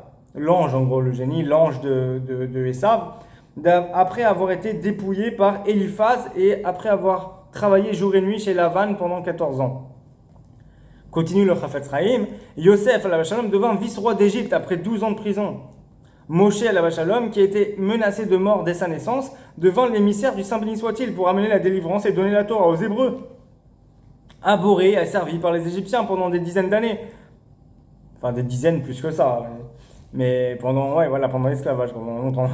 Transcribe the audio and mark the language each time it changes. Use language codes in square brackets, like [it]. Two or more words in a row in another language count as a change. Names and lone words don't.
[fr] L'ange, en gros, le génie, l'ange de Esav, après avoir été dépouillé par Eliphaz et après avoir travaillé jour et nuit chez Lavan pendant 14 ans. Continue le Chafetz Chaim, Yosef [he] עליו שלום [fr] devint vice-roi d'Égypte après 12 ans de prison. [he] משה עליו שלום, [fr] qui était menacé de mort dès sa naissance, devint l'émissaire du Saint béni soit-il pour amener la délivrance et donner la Torah aux Hébreux. Abhorré, asservi par les Égyptiens pendant des dizaines d'années. Enfin, des dizaines plus que ça. Mais pendant l'esclavage, pendant longtemps.